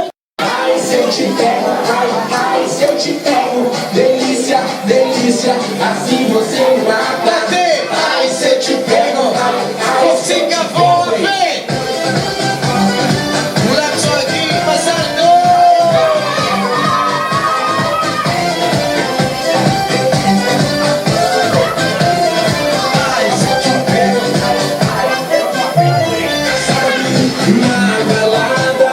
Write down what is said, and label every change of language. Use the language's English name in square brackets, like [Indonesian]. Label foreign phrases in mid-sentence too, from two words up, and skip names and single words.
[Portuguese] Ai, se eu te pego, ai, se eu te pego, delícia, delícia, assim você mata. Ai, se eu te pego, [Hebrew] קופצים גבוה, כולם צועקים, מזל טוב! [Portuguese] Ai, se eu te pego, Na balada,